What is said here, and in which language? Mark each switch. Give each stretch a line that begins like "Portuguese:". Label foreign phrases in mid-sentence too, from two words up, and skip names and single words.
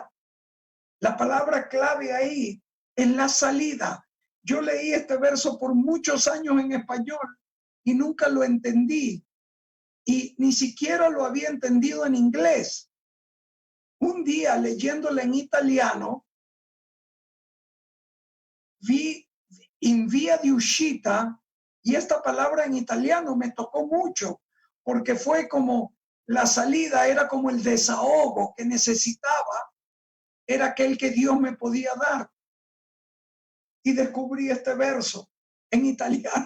Spanish: La palabra clave ahí es la salida. Yo leí este verso por muchos años en español y nunca lo entendí. Y ni siquiera lo había entendido en inglés. Un día leyéndolo en italiano, vi
Italian: in via di uscita,
Spanish: y esta palabra en italiano me tocó mucho, porque fue como la salida, era como el desahogo que necesitaba, era aquel que Dios me podía dar. Y descubrí este verso en italiano.